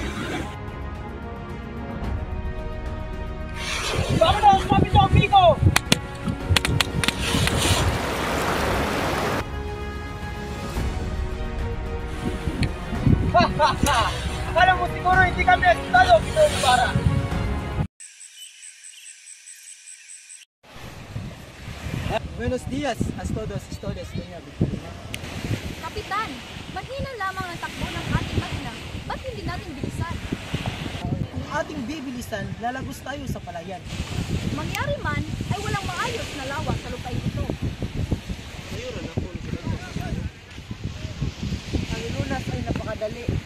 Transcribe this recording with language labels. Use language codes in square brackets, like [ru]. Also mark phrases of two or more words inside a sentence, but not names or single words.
[tl] Baka na ang sabi sa amigo! Akala mo siguro hindi kami nagsitalo, Ginoong Ibarra. [es] Buenos días, a todos ustedes, Doña Victorina. [tl] Kapitan, mahina lamang ang takbo ng ating makina. Ba't hindi natin bilisan? Kung ating bibilisan, lalagos tayo sa palayan. Mangyari man, ay walang maayos na lawa sa lupain ito. Ang lunas ay napakadali.